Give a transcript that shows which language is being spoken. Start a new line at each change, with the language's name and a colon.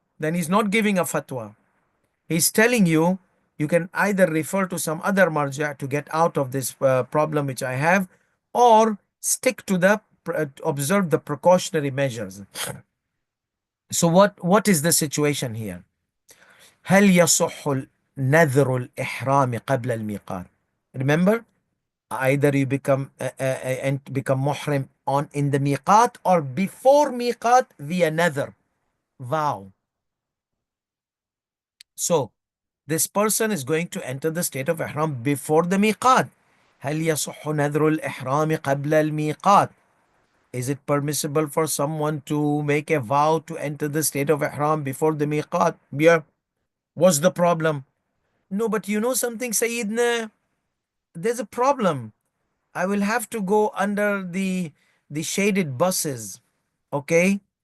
English: Then he's not giving a fatwa. He's telling you, you can either refer to some other marja to get out of this problem which I have, or stick to the observe the precautionary measures. So what is the situation here?
Arabic: هل يصح نذر الإحرام قبل الميقات?
English: Remember, either you become and become muhrim on in the miqat or before miqat via nadhr, vow. So this person is going to enter the state of ihram before the miqat.
Arabic: هل يصح نذر الإحرام قبل الميقات?
English: Is it permissible for someone to make a vow to enter the state of ihram before the miqat? Yeah. What's the problem? No, but you know something, Sayyidina? There's a problem. I will have to go under the shaded buses, okay?